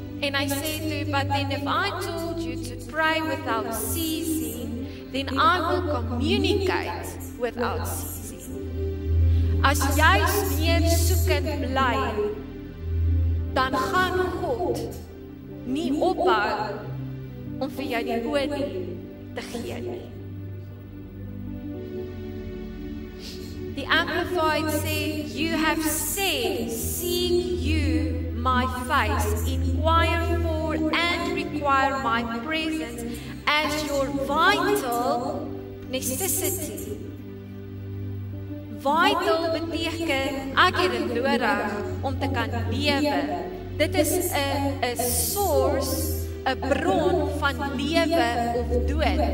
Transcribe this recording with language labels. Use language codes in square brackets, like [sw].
[af] En hy sê toe, [en] but then if I told you to pray without ceasing, then I will communicate without ceasing. [af] As jy meer soekend bly, dan gaan God nie ophou om vir jou die oordeel te gee nie. [en] The Amplified say, you have said, seek you my face, inquire for and require my presence as your vital necessity. [af] Vital beteken, ek het dit nodig om te kan lewe. Dit is 'n source, 'n bron van lewe of dood.